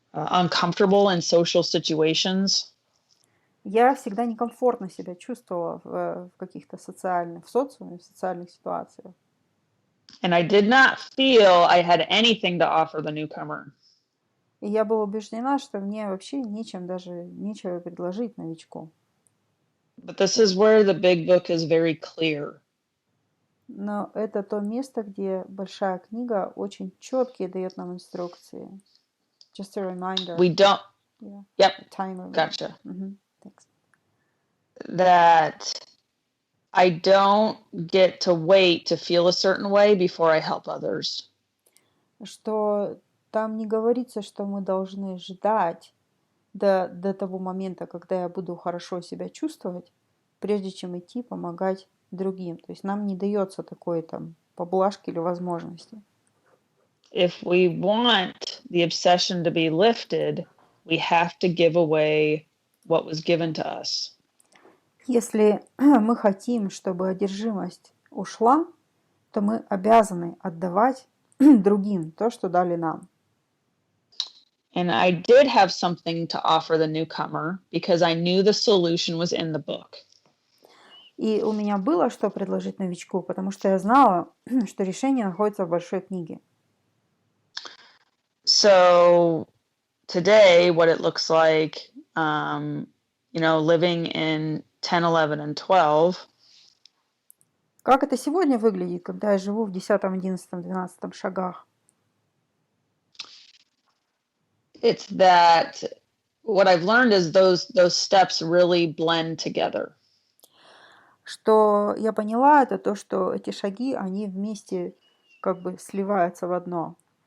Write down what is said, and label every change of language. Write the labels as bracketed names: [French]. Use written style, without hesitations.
[English] Uncomfortable in social situations. [Russian] Я всегда некомфортно себя чувствовала в каких-то социальных, в социуме, в социальных ситуациях. [English] And I did not feel I had anything to offer the newcomer. [Russian] И я была убеждена, что мне вообще нечего предложить новичку. [English] But this is where the big book is very clear. [Russian] Но это то место, где большая книга очень четкие дает нам инструкции. [English] Just a reminder. We don't. Yeah. Yep. Timer. Gotcha. Thanks. That I don't get to wait to feel a certain way before I help others. [Russian] Что там не говорится, что мы должны ждать до того момента, когда я буду хорошо себя чувствовать, прежде чем идти помогать другим. То есть нам не дается такой там поблажки или возможности. [English] If we want the obsession to be lifted, we have to give away what was given to us. [Russian] Если мы хотим, чтобы одержимость ушла, то мы обязаны отдавать другим то, что дали нам. [English] And I did have something to offer the newcomer because I knew the solution was in the book. [Russian] И у меня было что предложить новичку, потому что я знала, что решение находится в большой книге. [English] So today, what it looks like, living in 10, 11, and 12. [Russian] Как это сегодня выглядит, когда я живу в 10, 11, 12 шагах? [English] It's that what I've learned is those steps really blend together. [Russian] Что я поняла, это то, что эти шаги, они вместе как бы сливаются в одно.